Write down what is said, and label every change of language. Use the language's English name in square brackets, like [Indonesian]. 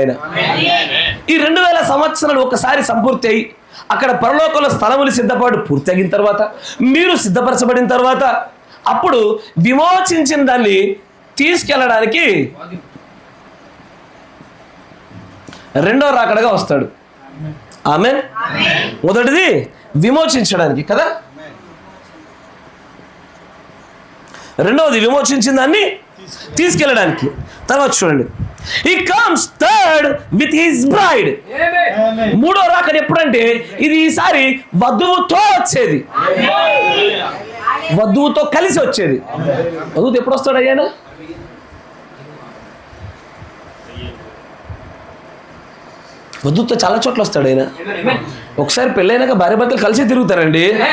[Telugu] ఆయన ఈ 2000 సంవత్సరాలు ఒకసారి సంపూర్తి అయి అక్కడ పరలోకంలో స్థలములు సిద్ధపాటు పూర్తి అయిన తర్వాత, మీరు సిద్ధపరచబడిన తర్వాత, అప్పుడు విమోచించిన దాన్ని తీసుకెళ్ళడానికి 2వ రాకడగా వస్తాడు. ఆమేన్. మొదటిది విమోచించడానికి కదా. రెండవది విమోచించిన దాన్ని తీసుకెళ్ళడానికి. తర్వాత చూడండి, [English] he comes third with his bride. [Telugu] మూడో రాకడ ఎప్పుడంటే ఇది ఈసారి వధువుతో వచ్చేది, వధువుతో కలిసి వచ్చేది. వధువుతో ఎప్పుడు వస్తాడు అయ్యానా? వధువుతో చాలా చోట్ల వస్తాడు ఆయన. ఒకసారి పెళ్ళైనాక భార్య భర్తలు కలిసి తిరుగుతారండి.